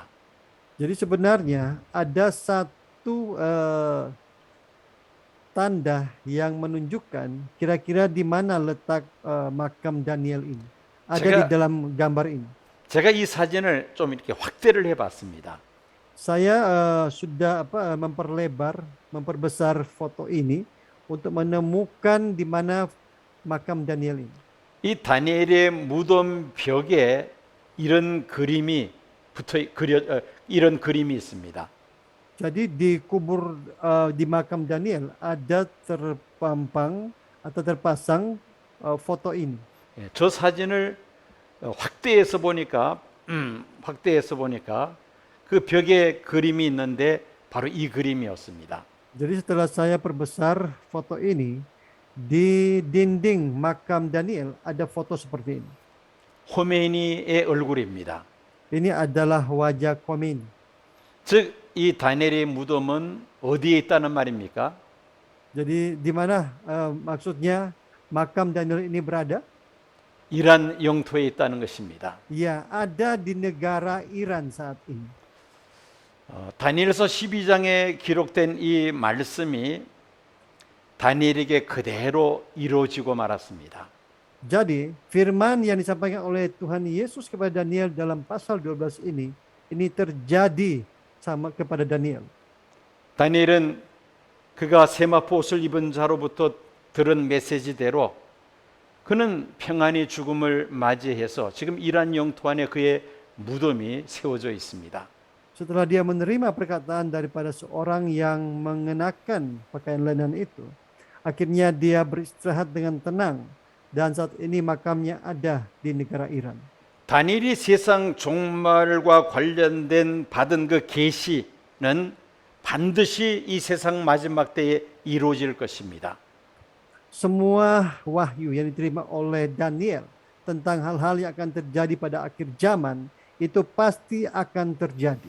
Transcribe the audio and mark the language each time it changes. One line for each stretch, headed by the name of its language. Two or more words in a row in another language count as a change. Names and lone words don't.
Indonesian: Jadi sebenarnya ada satu tanda yang menunjukkan kira-kira di mana letak makam Daniel ini. Ada di dalam gambar ini.
Korean: 제가 이 사진을 좀 이렇게 확대를 해봤습니다.
Indonesian: Saya sudah memperbesar foto ini untuk menemukan di mana makam Daniel ini.
Korean: 이 다니엘의 무덤 벽에 이런 그림이 이런 그림이 있습니다.
Indonesian: Jadi di kubur di makam Daniel ada terpampang atau terpasang foto ini.
Korean: 예, 저 사진을 확대해서 보니까 그 벽에 그림이 있는데 바로 이 그림이었습니다.
Indonesian: Jadi setelah saya perbesar foto ini, di dinding makam Daniel ada foto seperti ini.
Korean: 호메니의 얼굴입니다.
Indonesian: Ini adalah wajah Khomeini.
Korean: 즉, 이 다니엘의 무덤은 어디에 있다는 말입니까?
Indonesian: Jadi di mana maksudnya makam Daniel ini berada?
Korean: 이란 영토에 있다는 것입니다.
Indonesian: Ya, ada di negara Iran saat ini.
Korean: 다니엘서 12장에 기록된 이 말씀이 다니엘에게 그대로 이루어지고 말았습니다.
Indonesian: Jadi, firman yang disampaikan oleh Tuhan Yesus kepada Daniel dalam pasal 12 ini terjadi sama kepada Daniel.
Korean: 다니엘은 그가 세마포 옷을 입은 자로부터 들은 메시지대로 그는 평안히 죽음을 맞이해서 지금 이란 영토 안에 그의 무덤이 세워져 있습니다.
Indonesian: Setelah dia menerima perkataan daripada seorang yang mengenakan pakaian lenan itu, akhirnya dia beristirahat dengan tenang dan saat ini makamnya ada di negara Iran.
Korean: 다니엘이 세상 종말과 관련된 받은 그 계시는 반드시 이 세상 마지막 때에 이루어질 것입니다.
Indonesian: Semua wahyu yang diterima oleh Daniel tentang hal-hal yang akan terjadi pada akhir zaman itu pasti akan terjadi.